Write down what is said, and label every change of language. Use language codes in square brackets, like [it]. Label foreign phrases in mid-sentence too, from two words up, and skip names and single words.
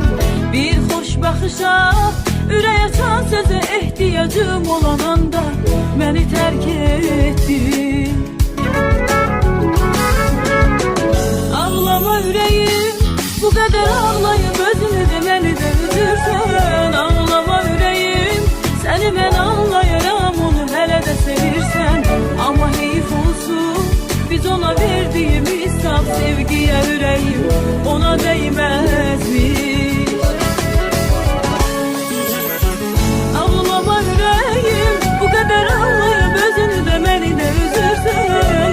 [az] Bir xoş baxışa, ürək açan sözə ehtiyacım olan anda məni tərk etdin. Ağlama ürəyim, bu qədər ağlayıb özünü də məni də üzürsən. Ağlama ürəyim, səni mən anlayıram, onu hələ də sevirsən. [tr] Ama heyif olsun, biz ona verdiğimiz saf sevgiye yüreğim ona değmezmiş. Ağlama yüreğim, bu kadar ağlayıp özünü de beni de üzürsen.